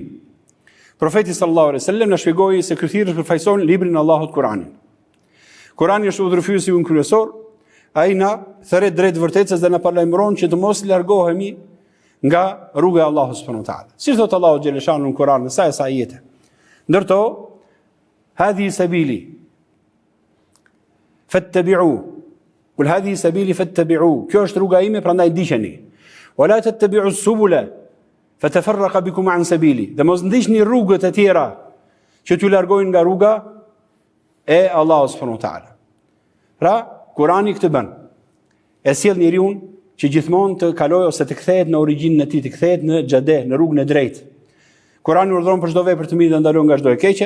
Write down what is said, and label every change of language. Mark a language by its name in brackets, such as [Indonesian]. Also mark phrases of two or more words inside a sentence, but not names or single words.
[Albanian] Profeti [Arabic] صلى الله عليه وسلم [Albanian] na shpjegoi se ky thirrës përfaqëson librin e Allahut, Kuranin. Kurani është udhëfyesi ynë kryesor, ai na thret drejt vërtetës dhe na paralajmëron që të mos largohemi nga rruga e Allahut [Arabic] سبحانه وتعالى. [Albanian] Si thot Allahu xhaleshanu në Kur'an, në sa ajete. Ndërto, [Arabic] هذه سبيلي فاتبعوه. قل هذه سبيلي فاتبعوه. [Albanian] Kjo është rruga ime, prandaj ndiqeni. [Arabic] ولا تتبعوا السبل فتفرق بكم عن سبيله. [Albanian] Dhe mos ndiqni rrugët e tjera që t'ju largojnë nga rruga e Allahut [Arabic] سبحانه وتعالى. [Albanian] Pra, Kurani këtë bën. E sjell njeriu që gjithmonë të kalojë ose të kthehet në origjinën e tij, të kthehet në xhade, në rrugën e drejtë. Kurani urdhëron për çdo vepër të mirë dhe ndalon nga çdo e keqe.